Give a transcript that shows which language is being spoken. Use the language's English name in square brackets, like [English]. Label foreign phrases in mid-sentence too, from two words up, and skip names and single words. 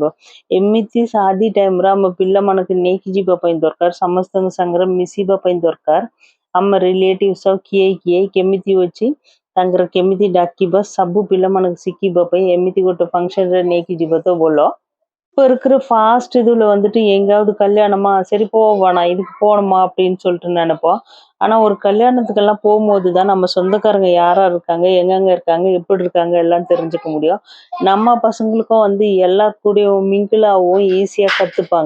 [Odia] ଏମିତି ଶାଦି ଟାଇମ୍ରେ ଆମ ପିଲାମାନଙ୍କୁ ନେଇକି ଯିବା ପାଇଁ ଦରକାର, ସମସ୍ତଙ୍କ ସାଙ୍ଗରେ ମିଶିବା ପାଇଁ ଦରକାର। ଆମ ରିଲେଟିଭ୍ସ କିଏ କେମିତି ଅଛି, ତାଙ୍କର କେମିତି ଡାକିବା ସବୁ ପିଲାମାନଙ୍କୁ ଶିଖିବା ପାଇଁ ଏମିତି ଗୋଟେ ଫଙ୍କସନ୍ରେ ନେଇକି ଯିବା ତ ଭଲ। [Tamil] இப்ப இருக்கிற ஃபாஸ்ட் இதுல வந்துட்டு எங்கேயாவது கல்யாணமா, சரி போவோம் நான் இதுக்கு போணுமா அப்படின்னு சொல்லிட்டு நெனைப்போம். ஆனா ஒரு கல்யாணத்துக்கெல்லாம் போம்போது தான் நம்ம சொந்தக்காரங்க யார் யார் இருக்காங்க, எங்கெங்க இருக்காங்க, எப்படி இருக்காங்க எல்லாம் தெரிஞ்சுக்க முடியும். நம்ம பசங்களுக்கும் வந்து எல்லார் கூடயும் மிங்கிள் ஆகவும் ஈஸியா கத்துப்பாங்க.